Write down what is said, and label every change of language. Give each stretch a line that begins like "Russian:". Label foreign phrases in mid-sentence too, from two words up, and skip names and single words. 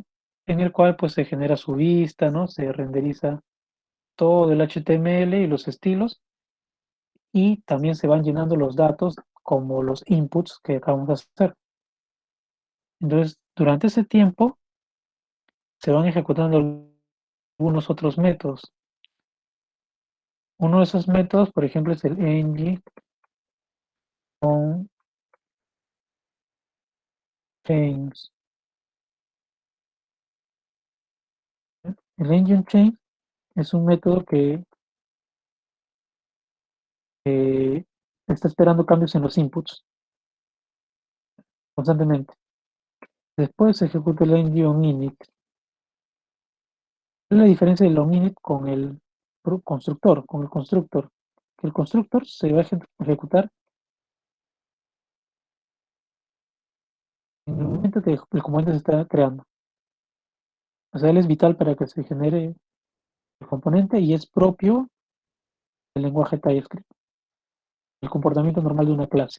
Spanish: En el cual pues se genera su vista, ¿no? Se renderiza todo el HTML y los estilos y también se van llenando los datos como los inputs que acabamos de hacer. Entonces, durante ese tiempo se van ejecutando algunos otros métodos. Uno de esos métodos, por ejemplo, es el ng on chains. El engine chain es un método que está esperando cambios en los inputs constantemente. Después se ejecuta el ng on init. ¿Cuál es la diferencia del on init con el constructor? Con el constructor. Que el constructor se va a ejecutar en el momento que el componente se está creando. O sea, él es vital para que se genere el componente y es propio del lenguaje TypeScript, el comportamiento normal de una clase.